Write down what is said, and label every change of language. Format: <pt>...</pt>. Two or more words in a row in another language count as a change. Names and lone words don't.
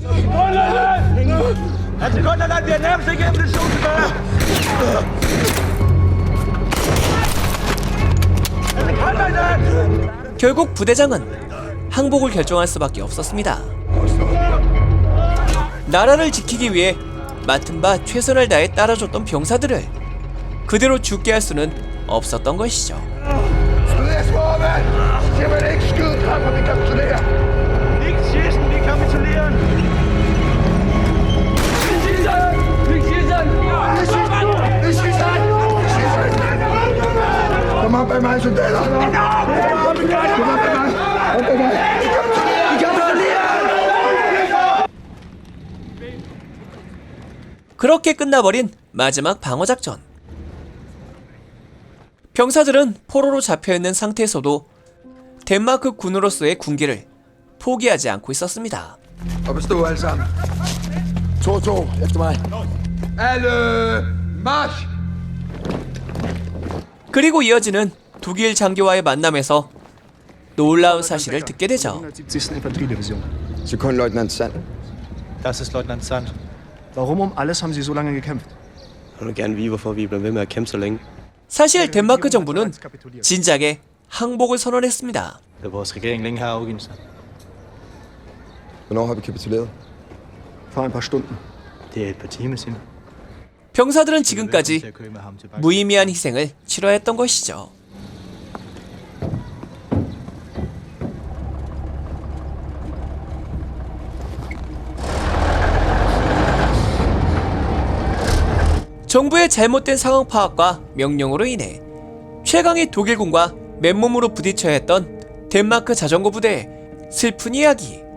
<ko>결국 부대장은 항복을 결정할 수밖에 없었습니다. 나라를 지키기 위해 맡은 바 최선을 다해 따라줬던 병사들을 그대로 죽게 할 수는 없었던 것이죠.</ko> <da>Derfor, vi kapitulerer.</da> <de>Ikke schießen, vi kapitulieren!</de> <da>Kom op bag mig, soldater. Kom op bag mig. Kom bag mig. Vi kapitulerer.</da> <ko>그렇게 끝나버린 마지막 방어작전. 병사들은 포로로 잡혀있는 상태에서도 덴마크 군으로서의 군기를 포기하지 않고 있었습니다.</ko> <da>Op at stå alle sammen. 2-2, efter mig. Alle, march!</da> <ko>그리고 이어지는 독일 장교와의 만남에서 놀라운 사실을 듣게 되죠.</ko> <de>170. Infanteriedivision. Sekundleutnant Sand. Das ist Leutnant Sand. Warum um alles haben Sie so lange gekämpft?</de> <da>Jeg vil gerne vide, hvorfor vi bliver ved med at kæmpe så længe.</da> <ko>사실 덴마크 정부는 진작에 항복을 선언했습니다.</ko> <da>Da vores regering længe har afgivet sig. Hvornår har vi kapituleret?</da> <de>Vor ein paar Stunden.</de> <da>Det er et par timer siden.</da> <ko>병사들은 지금까지 무의미한 희생을 치러했던 것이죠. 정부의 잘못된 상황 파악과 명령으로 인해 최강의 독일군과 맨몸으로 부딪혀야 했던 덴마크 자전거 부대의 슬픈 이야기.</ko>